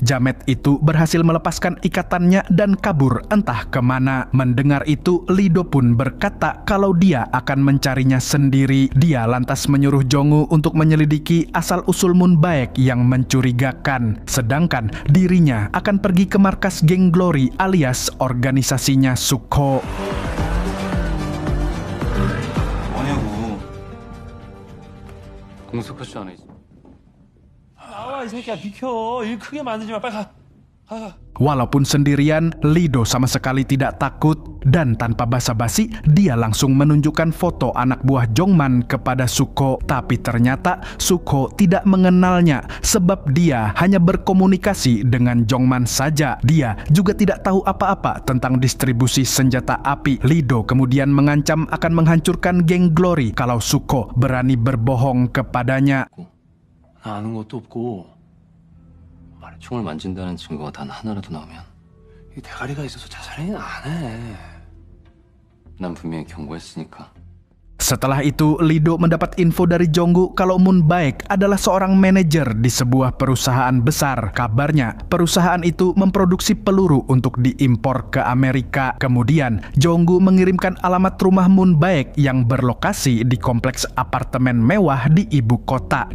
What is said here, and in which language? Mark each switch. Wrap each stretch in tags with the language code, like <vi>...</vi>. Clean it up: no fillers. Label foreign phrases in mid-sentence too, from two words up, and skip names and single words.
<id>Jamet itu berhasil melepaskan ikatannya dan kabur entah kemana. Mendengar itu, Lido pun berkata kalau dia akan mencarinya sendiri. Dia lantas menyuruh Jonggu untuk menyelidiki asal-usul Moonbaek yang mencurigakan. Sedangkan dirinya akan pergi ke markas geng Glory alias organisasinya Sukho.</id> <ko>공수커쇼 안에 있어. 나와 이 새끼야 비켜. 일 크게 만들지 마. 빨리 가.</ko> <id>Walaupun sendirian, Lido sama sekali tidak takut. dan tanpa basa-basi dia langsung menunjukkan foto anak buah Jongman kepada Suko. Tapi ternyata Suko tidak mengenalnya sebab dia hanya berkomunikasi dengan Jongman saja. Dia juga tidak tahu apa-apa tentang distribusi senjata api. Lido kemudian mengancam akan menghancurkan geng Glory kalau Suko berani berbohong kepadanya.</id> <ko>나 아는 것도 없고 말에 총을 만진다는 증거가 단 하나라도 나오면 이 대가리가 있어서 자살행위는 안 해. 난 분명히 경고했으니까.</ko> <id>Setelah itu, Lido mendapat info dari Jonggu kalau Moon Baek adalah seorang manajer di sebuah perusahaan besar. Kabarnya, perusahaan itu memproduksi peluru untuk diimpor ke Amerika. Kemudian, Jonggu mengirimkan alamat rumah Moon Baek yang berlokasi di kompleks apartemen mewah di ibu kota.</id>